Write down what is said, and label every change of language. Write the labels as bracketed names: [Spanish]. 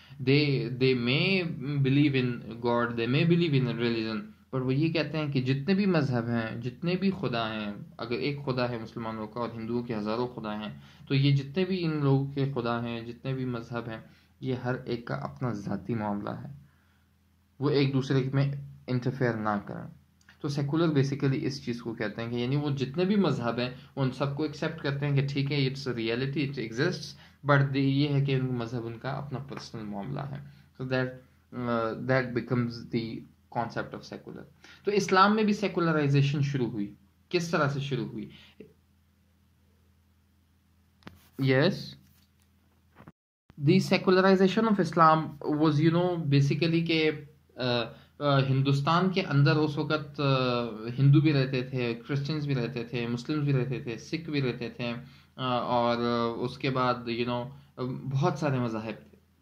[English] they may believe in God, they may believe in a religion, [Urdu] پر وہ یہ کہتے ہیں کہ جتنے بھی مذہب ہیں، جتنے بھی خدا ہیں، اگر ایک خدا ہے مسلمانوں کا اور ہندوؤں کے ہزاروں خدا ہیں، تو یہ جتنے بھی ان لوگوں کے خدا ہیں، جتنے بھی مذہب ہیں، یہ ہر ایک کا اپنا ذاتی معاملہ ہے. وہ ایک دوسرے میں انٹرفیئر نہ کریں. تو سیکولر بیسیکلی اس چیز کو کہتے ہیں کہ یعنی وہ جتنے بھی مذہب ہیں ان سب کو ایکسیپٹ کرتے ہیں کہ ٹھیک ہے [English] it's reality, it exists, but [Urdu] یہ ہے کہ ان مذہب ان کا اپنا پرسنل معاملہ ہے. [English] So that becomes the concept of secular. [Urdu] تو اسلام میں بھی سیکولرائزیشن شروع ہوئی. کس طرح سے شروع ہوئی؟ [English] yes, the secularization of Islam was basically [Urdu] کہ ہندوستان کے اندر اس وقت ہندو بھی رہتے تھے، کرسچنز بھی رہتے تھے، مسلمز بھی رہتے تھے، سکھ بھی رہتے تھے، اور اس کے بعد بہت سارے مذاہب تھے.